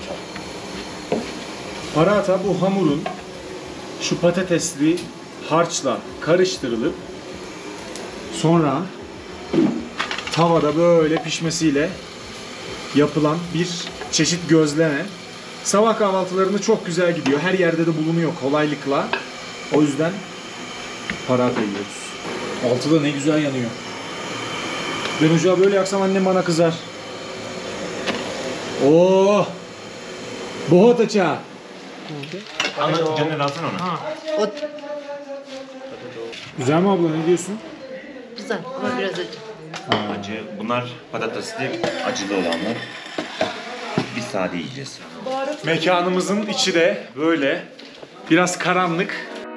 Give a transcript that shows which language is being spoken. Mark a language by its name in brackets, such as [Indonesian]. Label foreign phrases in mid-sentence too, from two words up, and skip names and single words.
[Turkish] Paratha bu hamurun şu patatesli harçla karıştırılıp sonra tavada böyle pişmesiyle yapılan bir çeşit gözleme. Sabah kahvaltılarında çok güzel gidiyor. Her yerde de bulunuyor kolaylıkla. O yüzden paratha yiyoruz. Altı da ne güzel yanıyor. Ben ocağı böyle yaksam annem bana kızar. [Hindi] Oh! बहुत अच्छा. [Turkish] Caner alsana onu. Güzel mi abla, ne diyorsun? Güzel ama biraz acı. Acı. Bunlar patatesli acılı olanlar. Biz sade yiyeceğiz. Mekanımızın içi de böyle biraz karanlık.